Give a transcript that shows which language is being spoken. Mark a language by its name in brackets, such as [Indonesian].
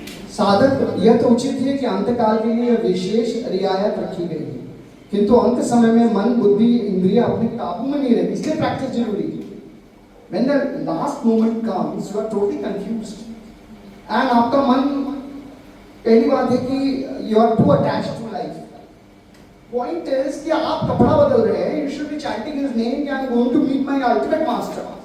[Hindi] साधक यह तो उचित है कि अंतकाल के लिए विशेष रियायत रखी गई है, किंतु अंत समय में मन बुद्धि इंद्रिय अपने काबू में नहीं रहती, इसलिए प्रैक्टिस जरूरी है। [English] When the last moment comes, you are totally confused. And [Hindi] आपका मन, पहली बात है कि [English] you are too attached to life. Point is [Hindi] कि आप कपड़ा बदल रहे हैं. [English] You should be chanting his name कि I am going to meet my ultimate master.